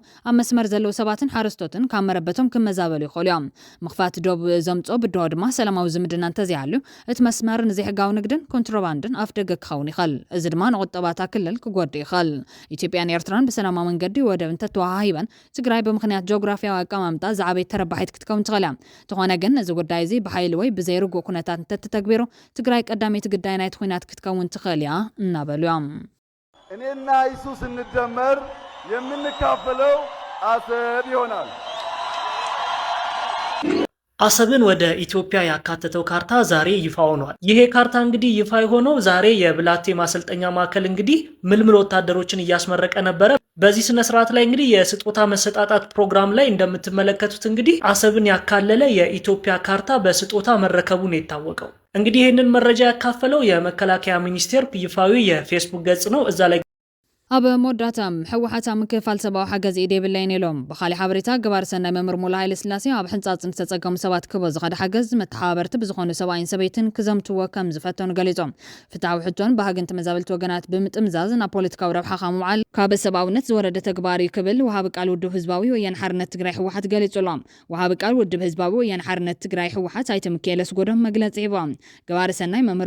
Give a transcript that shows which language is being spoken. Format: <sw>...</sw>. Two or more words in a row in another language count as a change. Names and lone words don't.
<ti>ኣብ መስመር ዘለው ሰባትን ሓረስቶትን ካብ መረበቶም ክመዛበሉ ይኽእሉ እዮም ምኽፋት ዶብ ዘምጾ ብድሆ ድማ ሰላማዊ ዝምድና እንተዘይሃሉ እቲ መስመር ንዘይሕጋዊ ንግድን ኮንትሮባንድን ኣፍ ደገ ክኸውን ይኽእል እዚ ድማ ንቁጠባታ ክልል ክጎድእ ይኽእል ኢትዮጵያን ኤርትራን ብሰላማዊ መንገዲ ወደብ እንተተዋሂበን ትግራይ ብምኽንያት ጂኦግራፊያዊ ኣቀማምጣ ዝዓበየት ተረባሒት ክትከውን ትኽእል እያ ተኾነ ግን እዚ ጉዳይ እዚ ብሓይሊ ወይ ብዘይርግእ ኩነታት እንተተተግቢሩ ትግራይ ቀዳመይቲ ግዳይ ናይቲ ኩናት ክትከውን ትኽእል እያ እናበሉ እዮም</ti> <am>እኔና ኢየሱስ እንደመር የምንካፈለው አሰብ ይሆናል አሰብን ወደ ኢትዮጵያ ያካተተው ካርታ ዛሬ ይፋ ሆኗል። ይሄ ካርታ እንግዲህ ይፋ የሆነው ዛሬ የብላቴ ማሰልጠኛ ማዕከል እንግዲህ ምልምል ወታደሮችን እያስመረቀ ነበረ። በዚህ ስነ ስርዓት ላይ እንግዲህ የስጦታ መሰጣጣት ፕሮግራም ላይ እንደምትመለከቱት እንግዲህ አሰብን ያካለለ የኢትዮጵያ ካርታ በስጦታ መረከቡን የታወቀው እንግዲህ ይህንን መረጃ ያካፈለው የመከላከያ ሚኒስቴር ይፋዊ የፌስቡክ ገጽ ነው። እዛ ላይ</am> <ti>ኣብ መወዳእታም ሕወሓት ምክፋል ሰብኣዊ ሓገዝ ኢድ የብለይን ኢሎም ብኻሊእ ሓበሬታ ገባር ሰናይ መምህር ሙሉእ ሃይለስላሴ ኣብ ሕንፃፅን ዝተፀገሙ ሰባት ክቦ ዝኸደ ሓገዝ መተሓባበርቲ ብዝኾኑ ሰብኣይን ሰበይትን ክዘምትዎ ከም ዝፈተኑ ገሊፆም ፍትሓዊ ሕቶን ባህግን ተመዛበልቲ ወገናት ብምጥምዛዝ ናብ ፖለቲካዊ ረብሓ ከምውዓል ካብ ሰብኣውነት ዝወረደ ተግባር ክብል ወሃቢ ቃል ውድብ ህዝባዊ ወያነ ሓርነት ትግራይ ሕወሓት ገሊጹሎም ወሃቢ ቃል ውድብ ህዝባዊ ወያነ ሓርነት ትግራይ ሕወሓት ኣይተ ሚካኤል ኣስጎዶም መግለፂ ሂቦም ገባር ሰናይ መምህር</ti>